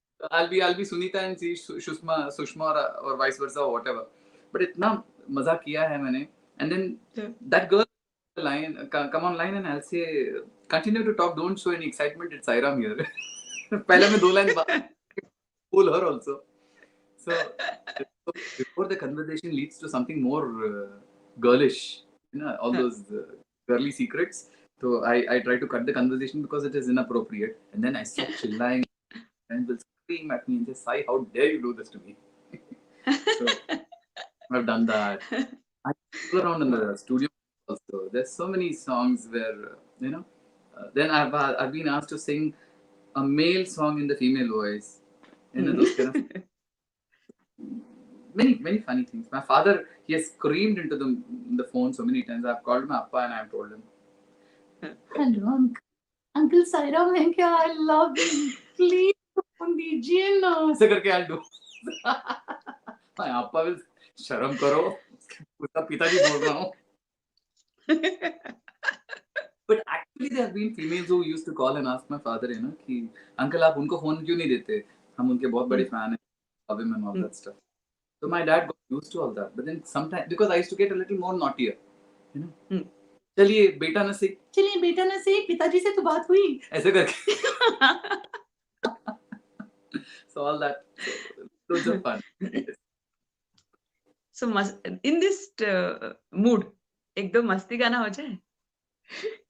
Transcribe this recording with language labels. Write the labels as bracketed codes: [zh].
[en] I'll be Sunita and see Sushma or vice versa or whatever. [hi] But इतना मजा किया है मैंने. [en] And then that girl come online and I'll say, continue to talk, don't show any excitement. It's Sairam here. [hi] पहले मैं [en] 2 line pull her also. So before the conversation leads to something more girlish, you know, all those girly secrets. So I try to cut the conversation because it is inappropriate. And then I start chilling and will scream at me and say, Sai, how dare you do this to me? So I've done that. I go around in the studio also. There's so many songs where, you know, then I've been asked to sing a male song in the female voice. You know, those kind of many funny things. My father, he has screamed into the phone so many times. I've called my appa and I've told him. [hi] Hello uncle Sairam है क्या? [en] I love you. [hi] Please phone दीजिए ना. ऐसे करके [en] I'll do. My appa will [hi] शर्म करो. उसका पिताजी बोल रहा हूँ. [en] But actually there have been females who used to call and ask my father, you know, [hi] कि अंकल आप उनको फोन क्यों नहीं देते? हम उनके बहुत बड़े fan हैं. [en] Love him and all that stuff. So my dad got used to all that. But then sometimes, because I used to get a little more naughtier, you know. [hi] चलिए बेटा न सीख. चलिए बेटा ना सही, पिताजी से तो बात हुई. ऐसे करके. [en] So all that. So those are fun. So in this mood, [hi] एकदम मस्ती गाना हो जाए.